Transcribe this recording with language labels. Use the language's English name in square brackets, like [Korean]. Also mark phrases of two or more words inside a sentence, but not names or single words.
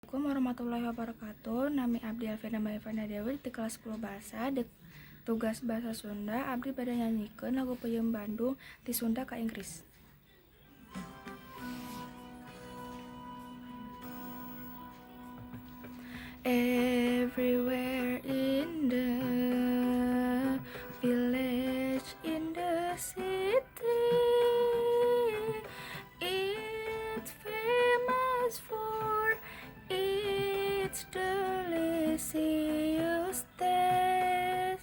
[Arabic] السلام عليكم ورحمة الله وبركاته. [Sundanese] Nami Abdi Alvina Maivana Dewi di kelas 10 bahasa tugas bahasa Sunda. Abdi bade nyanyikeun lagu Peuyeum Bandung di Sunda ka Inggris. [English] Everywhere in the village, in the city, it's famous for its delicious taste.